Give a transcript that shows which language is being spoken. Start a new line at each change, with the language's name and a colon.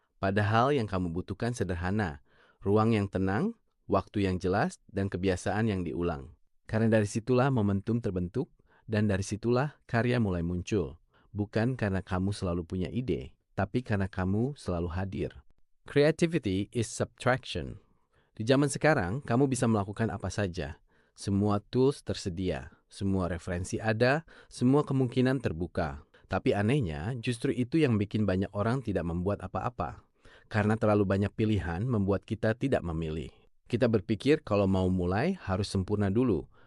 Indonesian: Padahal yang kamu butuhkan sederhana, ruang yang tenang, waktu yang jelas, dan kebiasaan yang diulang. Karena dari situlah momentum terbentuk, dan dari situlah karya mulai muncul. Bukan karena kamu selalu punya ide, tapi karena kamu selalu hadir.
English: Creativity is subtraction.
Indonesian: Di zaman sekarang, kamu bisa melakukan apa saja. Semua tools tersedia, semua referensi ada, semua kemungkinan terbuka. Tapi anehnya, justru itu yang bikin banyak orang tidak membuat apa-apa. Karena terlalu banyak pilihan membuat kita tidak memilih. Kita berpikir kalau mau mulai harus sempurna dulu.